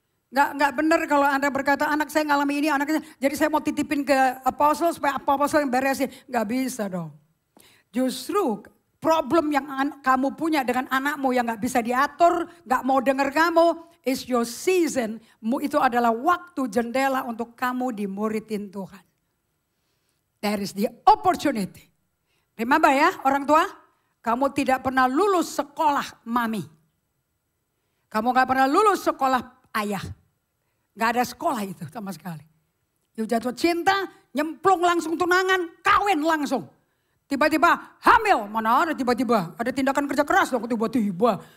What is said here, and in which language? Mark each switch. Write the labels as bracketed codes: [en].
[id] Nggak benar kalau Anda berkata anak saya ngalami ini, anaknya jadi saya mau titipin ke apostle supaya apostle yang beresin. Nggak bisa dong. Justru problem yang kamu punya dengan anakmu yang nggak bisa diatur, nggak mau dengar kamu, [en] is your season. [id] Itu adalah waktu jendela untuk kamu dimuridin Tuhan. [en] There is the opportunity. [id] Remember ya orang tua, kamu tidak pernah lulus sekolah mami. Kamu gak pernah lulus sekolah ayah. Gak ada sekolah itu sama sekali. You jatuh cinta, nyemplung langsung tunangan, kawin langsung. Tiba-tiba hamil, mana ada tiba-tiba. Ada tindakan kerja keras dong tiba-tiba.